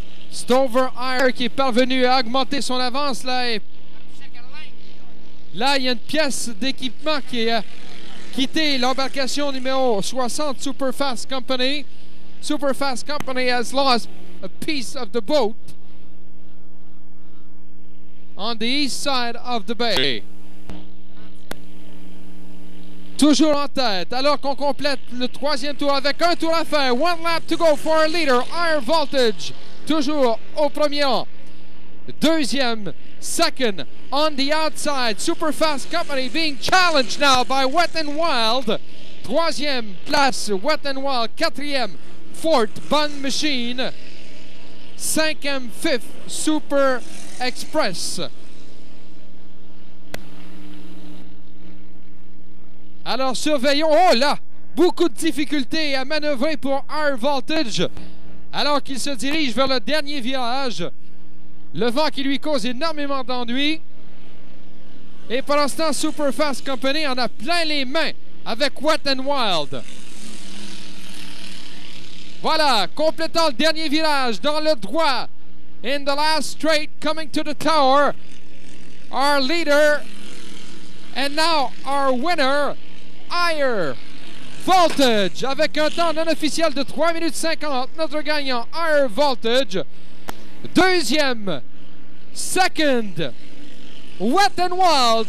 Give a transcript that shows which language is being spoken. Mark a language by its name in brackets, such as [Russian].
[French] Stover Higher qui est parvenu à augmenter son avance. Là, il y a une pièce d'équipement qui a quitté l'embarcation numéro 60, Super Fast Company. [English] Super Fast Company has lost a piece of the boat on the east side of the bay. [French] Toujours en tête, alors qu'on complète le troisième tour avec un tour à faire. [English] One lap to go for a leader, Higher Voltage. [French] Toujours au premier rang. Deuxième, [English] second, on the outside, Super Fast Company being challenged now by Wet and Wild. [French] Troisième place, Wet and Wild. Quatrième, [English] fourth, [French] Bond Machine. Cinquième, [English] fifth, [French] Super Express. Alors surveillons, oh là, beaucoup de difficultés à manœuvrer pour Higher Voltage alors qu'il se dirige vers le dernier virage. Le vent qui lui cause énormément d'ennuis. Et pour l'instant, Super Fast Company en a plein les mains avec Wet and Wild. Voilà, complétant le dernier virage dans le droit. [English] In the last straight, coming to the tower. Our leader and now our winner, [French] Higher Voltage, avec un temps non officiel de 3 minutes 50. Notre gagnant, Higher Voltage. Deuxième, [English] second, [French] Wet and Wild.